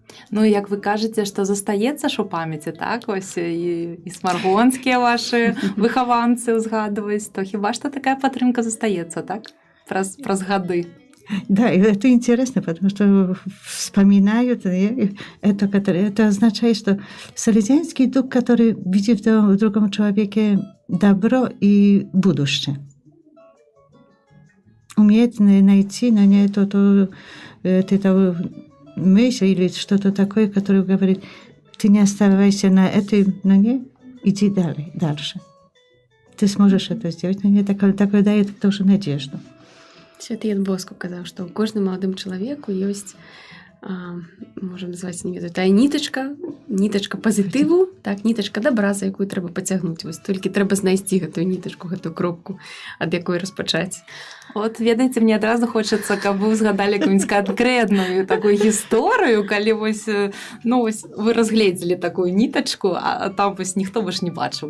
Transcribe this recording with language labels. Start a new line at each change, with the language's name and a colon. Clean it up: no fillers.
Belarusian: Ну, як вы кажаце, што застаецца ж у памяці, так? Ось і смаргонскія вашы выхаванцы ўзгадваюць, то хіба што такая падтрымка застаецца, так? Праз гады.
Russian: Да, и это интересно, потому что вспоминают это означает, что салезианский дух, который видит в другом человеке добро и будущее, умеет найти на ней эту мысль или что-то такое, которое говорит, ты не оставайся на этой ноге, иди дальше. Ты сможешь это сделать. Но мне такое дает тоже надежду.
Belarusian: Святы Ян Боску казаў, што ў кожным маладым чалавеку ёсць, можам назваць, не ведаю, тая нітачка пазітыву, так, нітачка добра, за якую трэба пацягнуць. Вось толькі трэба знайсці гэтую нітачку, гэтую кропку, ад якой распачаць. От, ведаеце, мне адразу хочацца, каб вы згадалі якую-нибудь канкрэтную такую гісторыю, калі вось, ну, вось вы разгледзелі такую нітачку, а там вось ніхто ваш не бачыў.